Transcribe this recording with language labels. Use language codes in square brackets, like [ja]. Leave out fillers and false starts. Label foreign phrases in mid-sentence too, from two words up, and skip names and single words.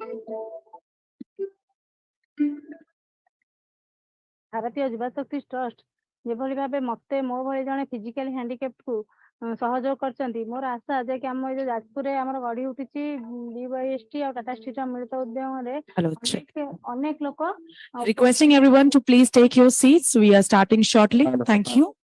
[or] ଭାରତୀୟ ଯୁବଶକ୍ତି ଟ୍ରଷ୍ଟ ଯେଭଳି ଭାବେ ମୋତେ ମୋ ଭଳି ଜଣେ [en] physically handicapped [or] ସହଯୋଗ କରିଛନ୍ତି ମୋର ଆଶା ଯେ କି ଆମ ଏଇ ଯୋଉ ଯାଜପୁରରେ ଆମର ଗଢି ଉଠିଛି BYST ଆଉ ଟାଟା ଷ୍ଟିଲର ମିଳିତ ଉଦ୍ୟମରେ ଅନେକ ଲୋକ [en] Requesting everyone to please take your seats. We are starting shortly. Thank you.